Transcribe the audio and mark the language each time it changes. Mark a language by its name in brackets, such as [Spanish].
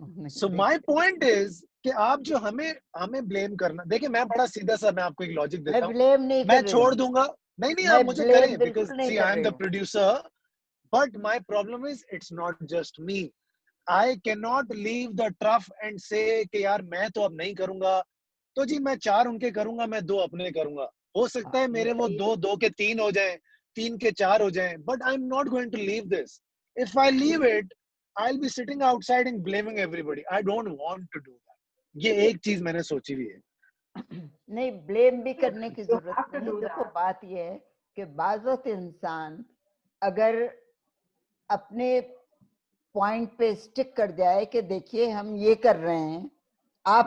[English] so my point is [Hindi] कि आप जो हमें ब्लेम करना, देखिए मैं बड़ा सीधा सा, मैं आपको एक लॉजिक देता हूँ, मैं छोड़ दूंगा, नहीं आप मुझे करें [English] Because see I am the producer, but my problem is it's not just me. I can not leave the turf and say [Hindi] कि यार मैं तो अब नहीं करूंगा, तो जी मैं 4 उनके करूंगा, मैं 2 अपने करूंगा। हो सकता है मेरे वो 2 के 3 हो जाएं, 3 के 4 हो जाएं, [English] But I am not going to leave this. If I leave it I'll be sitting outside and blaming everybody. I don't want to do that. [Hindi] ये एक चीज मैंने सोची हुई है। नहीं, ब्लेम भी करने की जरूरत नहीं। देखो बात ये है कि बाज़ वक्त इंसान अगर अपने पॉइंट पे स्टिक कर जाए कि देखिए हम ये कर रहे हैं, आप